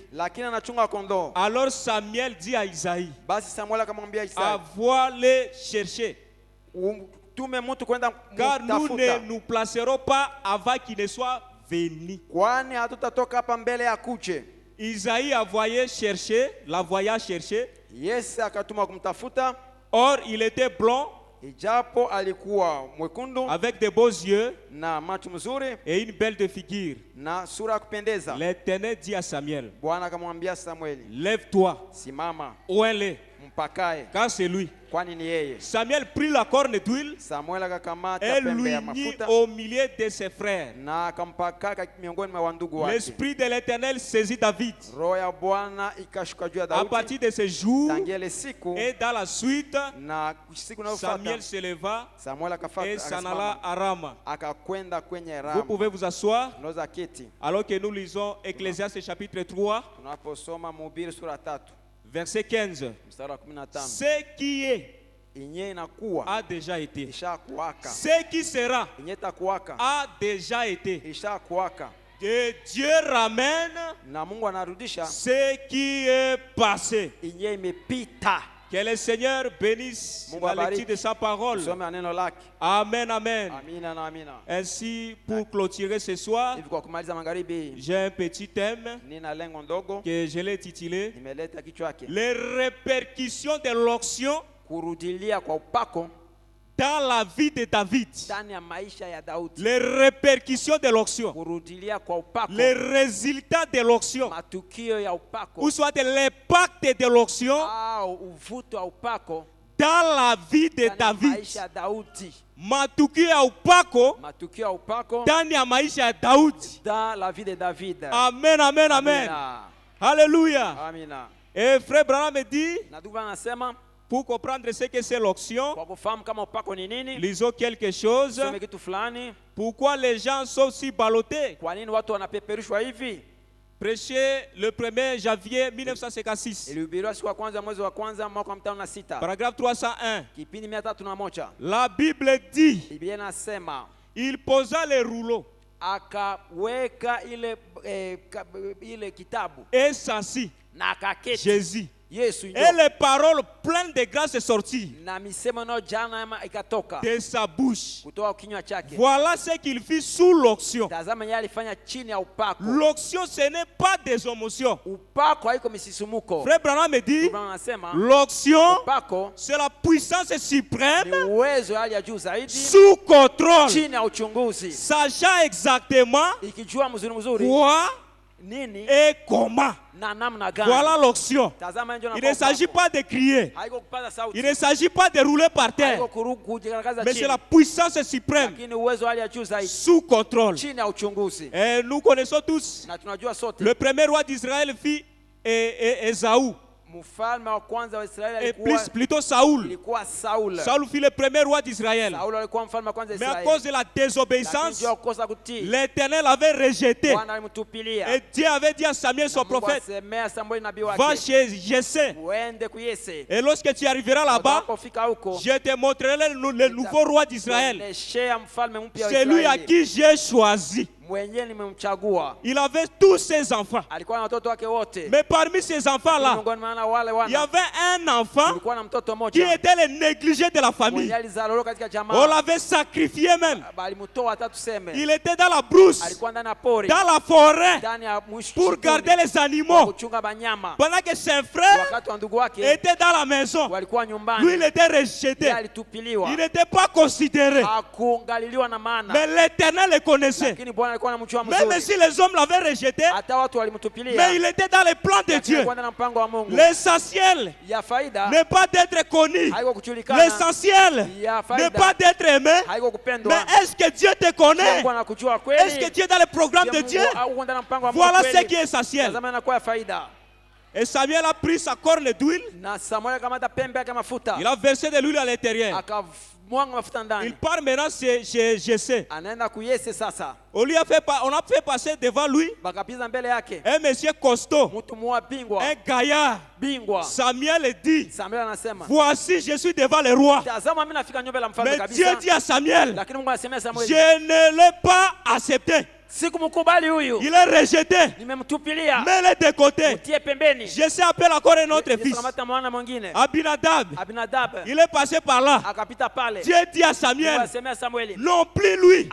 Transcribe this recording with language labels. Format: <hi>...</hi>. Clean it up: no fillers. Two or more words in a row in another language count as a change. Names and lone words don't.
<fr>Alors Samuel dit à Isaïe, envoie-les chercher, car nous ne nous placerons pas avant qu'il ne soit venu. Isaïe a voyé chercher, la voya chercher.</fr> <sw>Yese akatuma kumtafuta.</sw> <fr>Or, il était blond,</fr> <sw>Ijapo alikuwa mwekundu,</sw> <fr>avec de beaux yeux</fr> <sw>na macho mzuri,</sw> <fr>et une belle de figure.</fr> <sw>na sura ya kupendeza.</sw> <fr>L'Éternel dit à Samuel,</fr> <sw>Bwana akamwambia Samueli,</sw> <fr>lève-toi,</fr> <sw>simama,</sw> <fr>ouin-le,</fr> <sw>mpakae,</sw> <fr>car c'est lui.</fr> <sw>kwani ni yeye.</sw> <fr>Samuel prit la corne d'huile</fr> <sw>Samuel akakamata</sw> <fr>et</fr> <sw>pembe</sw> <fr>lui</fr> <sw>ya</sw> <fr>mit</fr> <sw>mafuta</sw> <fr>au milieu de ses frères.</fr> <sw>na akampaka miongoni mwa wandugu wake.</sw> <fr>L'esprit de l'Éternel saisit David.</fr> <sw>Roho ya Bwana ikashuka juu ya</sw> <fr>À</fr> <sw>Daudi.</sw> <fr>partir de ce jour</fr> <sw>Tangia ile siku</sw> <fr>et dans la suite,</fr> <sw>na siku inayofuata</sw> <fr>Samuel se leva Samuel et s'en alla à Rama.</fr> <sw>akakwenda kwenye</sw> <fr>Vous Rama. pouvez vous asseoir</fr> <sw>Unaweza keti</sw> <fr>alors que nous lisons Ecclésiaste chapitre 3,</fr> <sw>tunaposoma Mhubiri sura 3</sw> <fr>verset 15.</fr> <sw>mstari wa 15.</sw> <fr>Ce qui est</fr> <sw>Inye inakuwa</sw> <fr>a déjà été.</fr> <sw>ishakuwaka,</sw> <fr>Ce qui sera</fr> <sw>inye itakuwaka</sw> <fr>a déjà été.</fr> <sw>ishakuwaka,</sw> <fr>Et Dieu ramène</fr> <sw>na Mungu anarudisha</sw> <fr>ce qui est passé.</fr> <sw>inye imepita.</sw> <fr>Que le Seigneur bénisse</fr> <sw>Mungu</sw> <fr>la</fr> <sw>abariki.</sw> <fr>lecture de sa parole.</fr> <sw>Tusome neno lake.</sw> <fr>Amen, amen.</fr> <sw>Amina na amina.</sw> <fr>Ainsi, pour clôturer ce soir,</fr> <sw>Hivi kwa kumaliza magharibi,</sw> <fr>j'ai un petit thème</fr> <sw>nina lengo ndogo</sw> <fr>que je l'ai titulé</fr> <sw>nimeleta kichwa yake,</sw> <fr>les répercussions de l'onction</fr> <sw>kurudilia kwa upako</sw> <fr>dans la vie de David.</fr> <sw>ndani ya maisha ya Daudi.</sw> <fr>Les répercussions de l'onction,</fr> <sw>Kurudilia kwa upako,</sw> <fr>les résultats de l'onction,</fr> <sw>matukio ya upako</sw> <fr>ou soit l'impact de l'onction</fr> <sw>au uvuto wa upako</sw> <fr>dans la vie de</fr> <sw>ndani ya</sw> <fr>David.</fr> <sw>maisha ya Daudi. Matukio ya upako Matukio ya upako ndani ya maisha ya Daudi.</sw> <fr>dans la vie de David. Amen, amen, amen.</fr> <sw>Amina.</sw> <fr>Alléluia.</fr> <sw>Amina.</sw> <fr>Et frère Branham me dit,</fr> <sw>Na ndugu anasema</sw> <fr>pour comprendre ce que c'est l'onction,</fr> <sw>kwa kufahamu kama upako ni nini,</sw> <fr>lisons quelque chose.</fr> <sw>tusome kitu fulani.</sw> <fr>Pourquoi les gens sont si ballottés?</fr> <sw>Kwa nini watu wanapeperushwa hivi?</sw> <fr>Prêché le 1er janvier 1956.</fr> <sw>Ilihubiriwa siku ya kwanza mwezi wa kwanza mwaka wa 56.</sw> <fr>Paragraphe 301.</fr> <sw>Kipindi 301.</sw> <fr>La Bible dit,</fr> <sw>Biblia inasema</sw> <fr>il posa les rouleaux</fr> <sw>akaweka ile kitabu</sw> <fr>et s'assit.</fr> <sw>na akaketi.</sw> <fr>Jésus.</fr> <sw>Yesu</sw> <fr>Et</fr> <sw>ndio.</sw> <fr>les paroles pleines de grâce sortirent</fr> <sw>Na misemo nayo jana ikatoka</sw> <fr>de sa bouche.</fr> <sw>kutoka kinywa chake.</sw> <fr>Voilà ce qu'il fit sous l'onction.</fr> <sw>Tazama yeye alifanya chini ya upako.</sw> <fr>L'onction, ce n'est pas des émotions.</fr> <sw>Upako haiko misisumuko.</sw> <fr>Frère Branham me dit,</fr> <sw>Biblia inasema</sw> <fr>l'onction,</fr> <sw>upako</sw> <fr>c'est la puissance</fr> <sw>ni</sw> <fr>suprême</fr> <sw>uwezo wa hali ya juu zaidi</sw> <fr>sous contrôle,</fr> <sw>chini ya uchunguzi,</sw> <fr>sachant exactement</fr> <sw>ikijua mzuri</sw> <fr>quoi</fr> <sw>nini</sw> <fr>et comment.</fr> <sw>na namna gani.</sw> <fr>Voilà l'onction.</fr> <sw>Tazama ndio</sw> <fr>Il ne s'agit pas de crier.</fr> <sw>haiko kupaza sauti,</sw> <fr>Il ne s'agit pas de rouler par terre.</fr> <sw>haiko kujigaragaza</sw> <fr>Mais c'est</fr> <sw>chini,</sw> <fr>la puissance suprême</fr> <sw>lakini uwezo wa hali ya juu zaidi</sw> <fr>sous contrôle.</fr> <sw>chini ya uchunguzi.</sw> <fr>Et nous connaissons tous</fr> <sw>Na tunajua sote</sw> <fr>le premier roi d'Israël fut Ésaü.</fr> <sw>mfalme wa kwanza wa Israeli</sw> <fr>Et</fr> <sw>alikuwa</sw> <fr>plutôt Saoul.</fr> <sw>ilikuwa Saul.</sw> <fr>Saoul fut le premier roi d'Israël.</fr> <sw>Saul alikuwa mfalme wa kwanza wa</sw> <fr>Mais à</fr> <sw>Israeli.</sw> <fr>cause de la</fr> <sw>Lakini</sw> <fr>désobéissance,</fr> <sw>juu ya kukosa kutii,</sw> <fr>l'Éternel avait rejeté.</fr> <sw>Bwana alimtupilia.</sw> <fr>Et Dieu avait dit à Samuel, son</fr> <sw>Na Mungu</sw> <fr>prophète,</fr> <sw>asemea Samueli nabii</sw> <fr>va</fr> <sw>wake,</sw> <fr>chez Jessé.</fr> <sw>uende kuyese.</sw> <fr>Et lorsque tu arriveras là-bas,</fr> <sw>Utakapofika huko,</sw> <fr>je te montrerai le nouveau roi d'Israël.</fr> <sw>kuoneshea mfalme mpya wa</sw> <fr>Celui à</fr> <sw>Israeli.</sw> <fr>qui j'ai choisi.</fr> <sw>Mwenyewe nimemchagua.</sw> <fr>Il avait tous ses enfants.</fr> <sw>Alikuwa na watoto wake wote.</sw> <fr>Mais parmi ces enfants-là,</fr> <sw>Miongoni mwa wale</sw> <fr>il y</fr> <sw>wana</sw> <fr>avait un enfant</fr> <sw>kulikuwa na mtoto</sw> <fr>qui</fr> <sw>mmoja</sw> <fr>était le négligé de la famille.</fr> <sw>mwenye alizaliwa katika</sw> <fr>On</fr> <sw>jamaa.</sw> <fr>l'avait sacrifié même.</fr> <sw>Alimtoa hata tuseme.</sw> <fr>Il était dans la brousse,</fr> <sw>Alikuwa ndani ya pori,</sw> <fr>dans la forêt,</fr> <sw>ndani ya mwishi</sw> <fr>pour garder les animaux.</fr> <sw>kuchunga banyama.</sw> <fr>Pendant que ses frères</fr> <sw>Wakati wa ndugu wake</sw> <fr>étaient dans la maison,</fr> <sw>walikuwa</sw> <fr>lui, il</fr> <sw>nyumbani,</sw> <fr>était rejeté.</fr> <sw>yeye alitupiliwa,</sw> <fr>Il n'était pas considéré.</fr> <sw>hakuangaliliwa na maana.</sw> <fr>Mais l'Éternel le connaissait.</fr> <sw>Lakini Bwana alikuwa anamjua</sw> <fr>Même</fr> <sw>mzuri.</sw> <fr>si les hommes l'avaient rejeté,</fr> <sw>Hata watu</sw> <fr>mais</fr> <sw>walimtupilia,</sw> <fr>il était dans les plans de</fr> <sw>lakini</sw> <fr>Dieu.</fr> <sw>alikuwa ndani ya mpango wa Mungu.</sw> <fr>L'essentiel</fr> <sw>Ya faida</sw> <fr>n'est pas d'être connu.</fr> <sw>haiko kujulikana,</sw> <fr>L'essentiel</fr> <sw>ya</sw> <fr>n'est pas</fr> <sw>faida</sw> <fr>d'être aimé.</fr> <sw>haiko kupendwa.</sw> <fr>Mais est-ce que Dieu te connaît?</fr> <sw>Mungu anakujua</sw> <fr>Est-ce que</fr> <sw>kweli?</sw> <fr>tu es dans le programme de Dieu?</fr> <sw>Au ndani ya mpango wa Mungu</sw> <fr>Voilà ce</fr> <sw>kweli?</sw> <fr>qui est essentiel.</fr> <sw>Tazama inakuwa ya faida.</sw> <fr>Et Samuel a pris sa corne d'huile.</fr> <sw>Na Samuel akamata pembe yake mafuta,</sw> <fr>Il a versé de l'huile à l'intérieur.</fr> <sw>akamwanga mafuta</sw> <fr>Il</fr> <sw>ndani,</sw> <fr>part maintenant chez Jessé.</fr> <sw>anaenda kuyese sasa.</sw> <fr>On a fait passer devant lui</fr> <sw>Bakapiza mbele yake</sw> <fr>un monsieur costaud,</fr> <sw>mtu mmoja bingwa,</sw> <fr>un gaillard.</fr> <sw>bingwa.</sw> <fr>Samuel dit,</fr> <sw>Samuel anasema,</sw> <fr>voici, je suis devant le roi.</fr> <sw>tazama mimi nafika nyumba la mfalme</sw> <fr>Mais Dieu</fr> <sw>kabisa.</sw> <fr>dit à Samuel,</fr> <sw>Lakini Mungu anasemea Samuel,</sw> <fr>je ne l'ai pas accepté. il est rejeté. Mets-le de côté. Je sais appeler encore un autre fils. Abinadab. Il est passé par là. Dieu dit à Samuel, non plus lui.</fr>